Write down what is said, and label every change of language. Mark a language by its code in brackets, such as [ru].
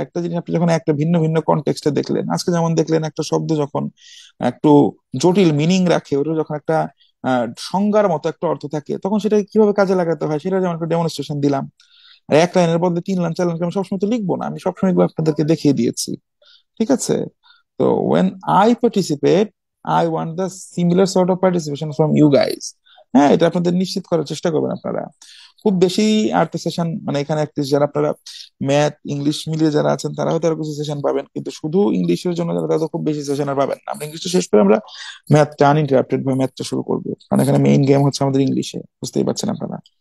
[bn] একটা জিনিস আপনি যখন একটা ভিন্ন ভিন্ন কনটেক্সটে দেখলেন, আজকে যেমন দেখলেন একটা শব্দ যখন একটু জটিল মিনিং রাখে, ওটা যখন একটা সংজ্ঞার মতো একটা অর্থ থাকে, তখন সেটা কিভাবে কাজে লাগাতে হয় সেটা যেমন একটা ডেমনস্ট্রেশন দিলাম। আর 1 লাইনের বদলে 3 লাইন 4 লাইন আমি সবসময় তো লিখবো না, আমি সবসময় এগুলো আপনাদেরকে দেখিয়ে দিয়েছি, ঠিক আছে? [en] তো when I participate, I want the similar sort of participation from you guys. [bn] হ্যাঁ, এটা আপনাদের নিশ্চিত করার চেষ্টা করবেন আপনারা। খুব বেশি আর্ট সেশন মানে এখানে যারা আপনারা ম্যাথ ইংলিশ মিলিয়ে যারা আছেন, তারা হয়তো আরো কিছু সেশন পাবেন, কিন্তু শুধু ইংলিশের জন্য যারা, তারা তো খুব বেশি সেশন আর পাবেন না। আমরা ইংলিশটা শেষ করে আমরা ম্যাথটা আনইন্টারাপ্টেড ভাবে ম্যাথটা শুরু করবো, কারণ এখানে মেইন গেম হচ্ছে আমাদের ইংলিশে, বুঝতেই পারছেন আপনারা।